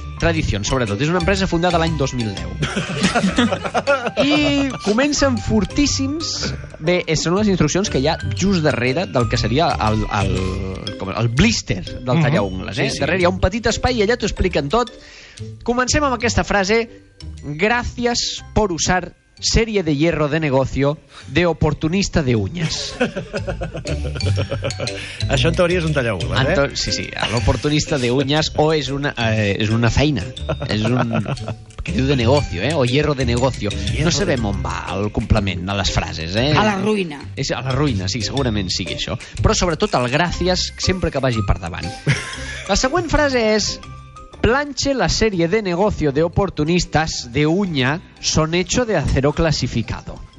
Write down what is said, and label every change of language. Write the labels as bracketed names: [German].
[Catalan] Tradición, sobretot. És una empresa fundada l'any 2010. I comencen fortíssims. Bé, són les instruccions que hi ha just darrere del que seria el blister del tallaungles. Sí, sí. Darrere hi ha un petit espai i allà t'ho expliquen tot. Comencem amb aquesta frase. [Spanish] Gracias por usar serie de hierro de negocio de oportunista de uñas. [Catalan] Això en teoria és un tallaungles, eh? Sí, l' [Spanish] oportunista de uñas [Catalan] o és una feina. És un... que diu [Spanish] de negocio, o hierro de negocio. [Catalan] No sabem on va el complement a les frases, A la ruïna. És a la ruïna, sí, segurament sigui això. Però sobretot el gràcies sempre que vagi per davant. La següent frase és: [Spanish] planche la serie de negocio de oportunistas de uña son hecho de acero clasificado.